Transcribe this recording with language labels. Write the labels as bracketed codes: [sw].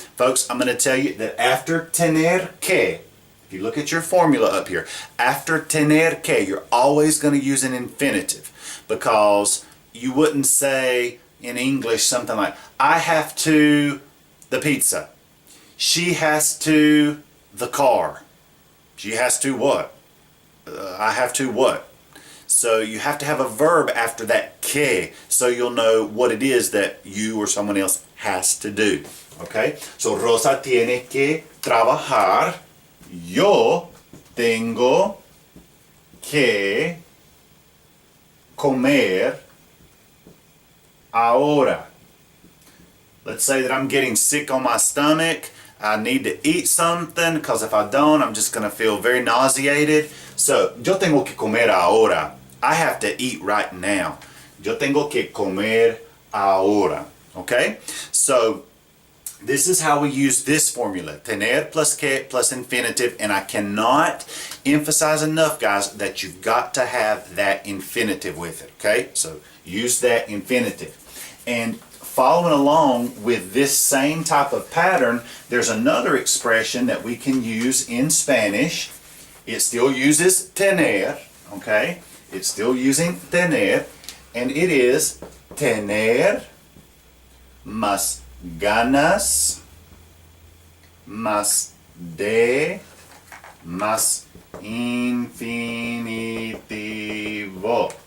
[en] Folks, I'm going to tell you that after tener que, if you look at your formula up here, after tener que, you're always going to use an infinitive, because you wouldn't say in English something like, I have to the pizza. She has to the car. She has to what? I have to what? So you have to have a verb after that que, so you'll know what it is that you or someone else has to do. Okay? [es] So Rosa tiene que trabajar. Yo tengo que comer ahora. [en] Let's say that I'm getting sick on my stomach. I need to eat something, because if I don't, I'm just going to feel very nauseated. So, [es] yo tengo que comer ahora. [en] I have to eat right now. [es] Yo tengo que comer ahora. [en] Okay? So, This is how we use this formula, tener plus que plus infinitive, and I cannot emphasize enough, guys, that you've got to have that infinitive with it, okay? So use that infinitive. And following along with this same type of pattern, there's another expression that we can use in Spanish. It still uses tener, okay? It's still using tener, and it is tener más ganas más de más infinitivo.